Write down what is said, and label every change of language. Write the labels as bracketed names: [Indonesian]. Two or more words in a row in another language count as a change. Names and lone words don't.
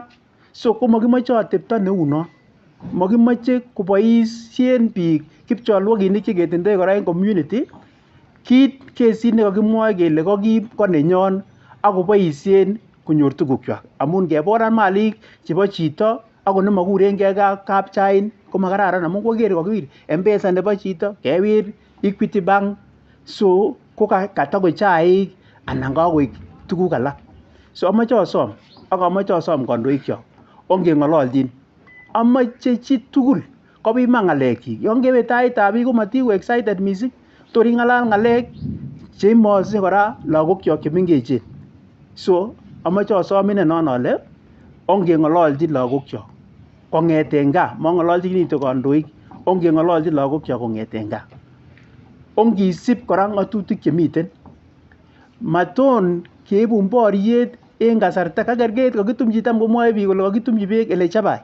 [Kalenjin] So komakimoche atepto neu non. Makimoche koboisien biik kipcholwoginik cheketindoi kora en community kesit nekakimwoe kele kakiib ko nenyon akoboisien konyor tugukwak amun ngeboran malik chebo chito ako nemakurengei kapchain komakararan amun koker kakiwir M-Pesa nebo chito, kewir Equity Bank, so ko katako chaik anan kakoik tuguk alak. So amoche asom ak amoche asom kandoikyok ongeng'ololchin. Amoche chi tugul kobiman ng'alekyik. Yon kewe taitab biik komatiwe [English] excited missing. [Kalenjin] Tor ing'alal ng'alek cheimose kora lagokyok chemengechen. So amoche asom inenon ale ongeng'ololchin lagokyok kong'eten gaa, mang'ololchin kityo kandoik, ongeng'ololchin lagokyok kong'eten gaa. Ongisib kora ng'atutik chemiten. Maton keibun boriet en kasarta kakerkeit kakitumchi tam komwoe biik kole kakitumchi beek ele chabai.